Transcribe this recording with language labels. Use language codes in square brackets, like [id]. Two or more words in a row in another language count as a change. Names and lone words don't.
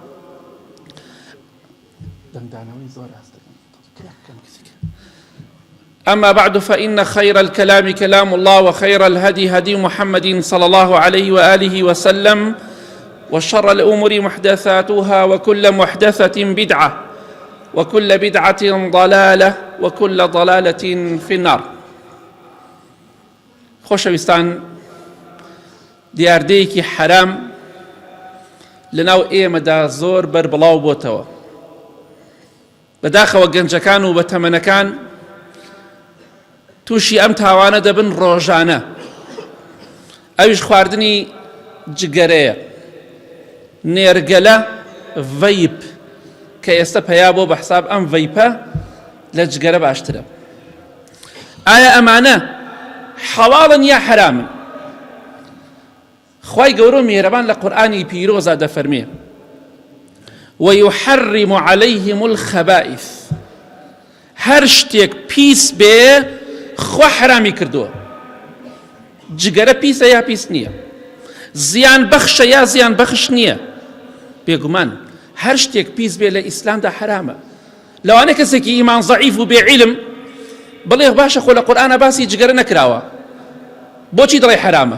[ar] أما بعد، فإن خير الكلام كلام الله، وخير الهدي هدي محمد صلى الله عليه وآله وسلم، وشر الأمور محدثاتها، وكل محدثة بدعة، وكل بدعة ضلالة، وكل ضلالة في النار. [ckb] خۆشەویستان، دیاردەیەکی حرام لەناو ئێمەدا زۆر بەربڵاو بۆتەوە. بەداخەوە گەنجەکان و بەتەمەنەکان تووشی ئەم تاوانە دەبن ڕۆژانە. ئەویش خواردنی جگەرەیە، نێرگەلە، ڤەیپ کە ئێستا پەیا بۆ بە حساب ئەم ڤەیپە لە جگەرە باشترە. ئایا ئەمانە حەڵاڵن یا حرامن؟ خوای گەورە میهرەبان لە قورئانی پیرۆزا دەفەرمێ: [ar] ويحرم عليهم الخبائث. [ckb] هەر شتێک پیس بێ خوا حرامی کردووە. جگەرە پیسە یا پیس نییە؟ زیان بەخشە یا زیان بەخش نییە؟ بێگومان هەر شتێک پیس بێ لە ئیسلامدا حرامە. لەوانەیە کەسێکی ئیمان زەعیف و بێعیلم بڵێ باشە خۆ لە قورئانە باسی جگەرە نەکراوە، بۆچی دەڵێ حرامە؟